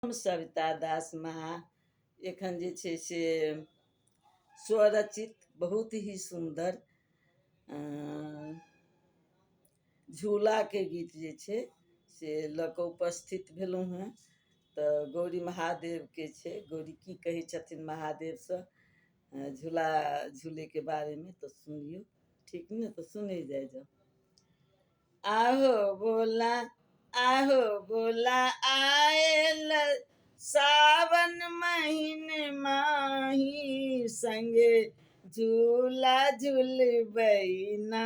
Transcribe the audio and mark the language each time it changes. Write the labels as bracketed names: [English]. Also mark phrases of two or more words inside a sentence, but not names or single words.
[Maithili] हम सविता दास महा एखन जे छै से स्वरचित बहुत ही सुंदर झूला के गीत जे छै से लऽ कऽ उपस्थित भेलहुँ हेँ। तऽ गौरी महादेव के छै, गौरी की कहै छथिन महादेवसँ झूला झूले के बारे में तो सुनियो, ठीक ने? तो सुने जाए जाओ। आहो भोला, आहो भोला, आयल सावन महीन माही, संगे झूला झूलबैना।